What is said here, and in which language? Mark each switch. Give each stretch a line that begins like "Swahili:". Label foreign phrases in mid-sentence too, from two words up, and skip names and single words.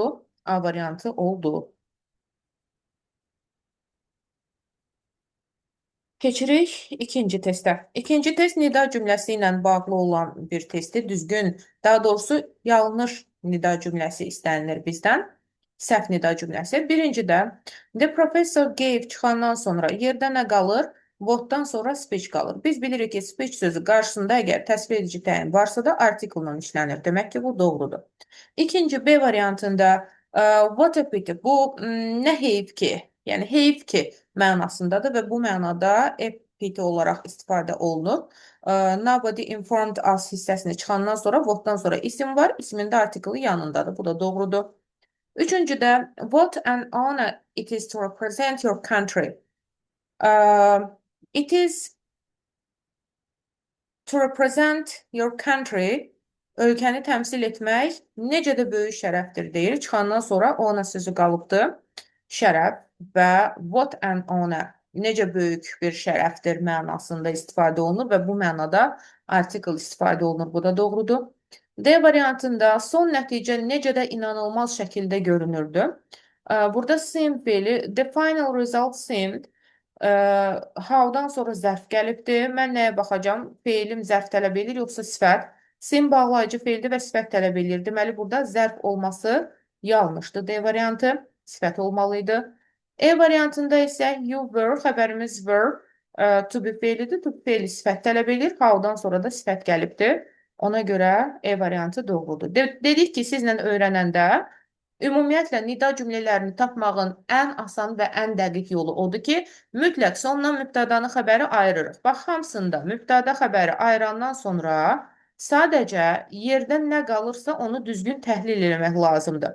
Azerbaijani: A variantı oldu. Keçirik ikinci testə. İkinci test nida cümləsi ilə bağlı olan bir testdir. Düzgün, daha doğrusu yanlış nida cümləsi istənilir bizdən. Səhv nida cümləsi. Birincidə,
English: the professor gave
Azerbaijani: çıxandan sonra yerdə nə qalır? What'dan sonra speech qalır. Biz bilirik ki, speech sözü qarşısında əgər təsvir edici təyin varsa da article-la işlənir. Demək ki, bu doğrudur. İkinci B variantında
English: what a pity.
Azerbaijani: Bu nə heyf ki? Yəni heyf ki mənasındadır və bu mənada epithet olaraq istifadə olunur.
English: Nobody informed us
Azerbaijani: hissəsini çıxandan sonra what'dan sonra isim var. İsmin də artiklı yanındadır. Bu da doğrudur.
English: Üçüncüdə what an honor it is to represent your country. It is to represent your country.
Azerbaijani: Ölkəni təmsil etmək necə də böyük şərəfdir deyir. Çıxandan sonra honor sözü qalıbdır. Şərəf və
English: what an honor
Azerbaijani: necə böyük bir şərəfdir mənasında istifadə olunur və bu mənada article istifadə olunur. Bu da doğrudur. D variantında son nəticə necə də inanılmaz şəkildə görünürdü. Burada seemed feili,
English: the final result seemed,
Azerbaijani: how-dan sonra zərf gəlibdir. Mən nəyə baxacam? Feilim zərf tələb edir, yoxsa sifət? Sim bağlayıcı feildir və sifət tələb edir. Deməli, burada zərf olması yanlışdır. D variantı sifət olmalıydı. E variantında isə
English: you were,
Azerbaijani: xəbərimiz were,
English: to be
Azerbaijani: feilidir.
English: To be
Azerbaijani: feili sifət tələb edir. How-dan sonra da sifət gəlibdir. Ona görə E variantı doğrudur. Dedik ki, sizlə öyrənəndə ümumiyyətlə nida cümlələrini tapmağın ən asan və ən dəqiq yolu odur ki, mütləq sonla mübtədanı xəbəri ayırırıq. Bax, hamısında mübtəda xəbəri ayırandan sonra sadəcə yerdən nə qalırsa onu düzgün təhlil etmək lazımdır.